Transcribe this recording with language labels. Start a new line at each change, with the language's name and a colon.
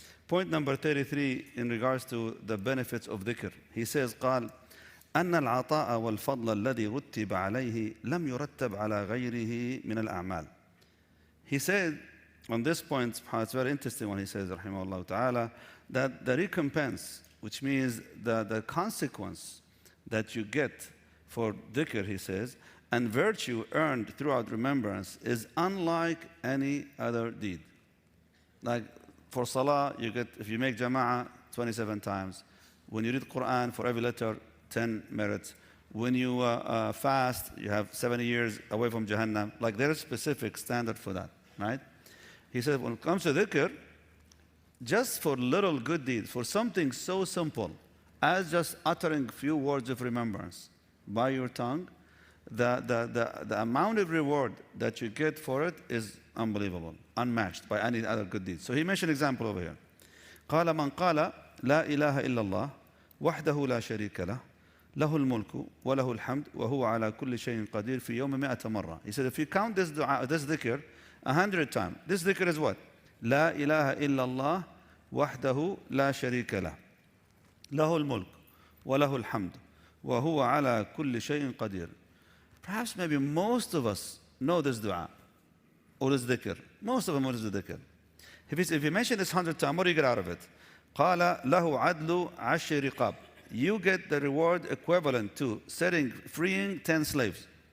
English: Point number 33 in regards to the benefits of dhikr.
Arabic: He says, قال أن العطاء والفضل الذي رتب عليه لم يرتب على غيره من الأعمال.
English: He said on this point, it's very interesting when he says, rahimahullah ta'ala, that the recompense, which means the consequence that you get for dhikr, he says, and virtue earned throughout remembrance is unlike any other deed. Like for salah, you get, if you make jama'ah 27 times. When you read Quran, for every letter, 10 merits. When you fast, you have 70 years away from Jannah. Like there is specific standard for that, right? He said, when it comes to dhikr, just for little good deeds, for something so simple as just uttering a few words of remembrance by your tongue, the amount of reward that you get for it is unbelievable, unmatched by any other good deeds. So he mentioned an example over here.
Arabic: قال من قال لا إله إلا الله وحده لا شريك له له الملك وله الحمد وهو على كل شيء قدير في يوم 100 مرة.
English: He said, if you count this dua, this dhikr 100 times, this dhikr is what?
Arabic: لا إله إلا الله وحده لا شريك له له الملك وله الحمد وهو على كل شيء قدير.
English: Perhaps maybe most of us know this dua or this dhikr. Most of them know this dhikr. If you mention this 100 times, what do you get out of it?
Arabic: قال له عدل 10 رقاب.
English: You get the reward equivalent to freeing 10 slaves.